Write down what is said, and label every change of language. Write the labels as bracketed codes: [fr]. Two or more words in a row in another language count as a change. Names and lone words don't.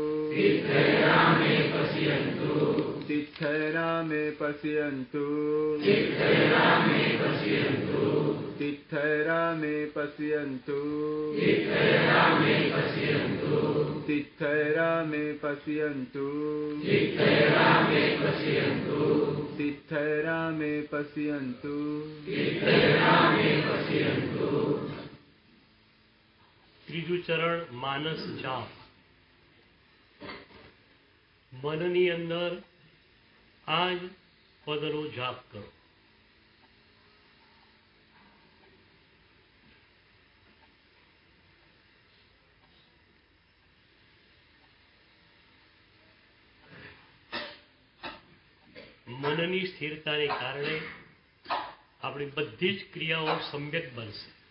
[sa] तिथैरामे पश्यन्तु तिथैरामे पश्यन्तु तिथैरामे पश्यन्तु तिथैरामे पश्यन्तु [gu] ત્રીજું ચરણ માનસ જાપ. મનની અંદર આ જ પદનો જાપ કરો. મનની સ્થિરતાને કારણે આપણી બધી જ ક્રિયાઓ સમ્યક બનશે.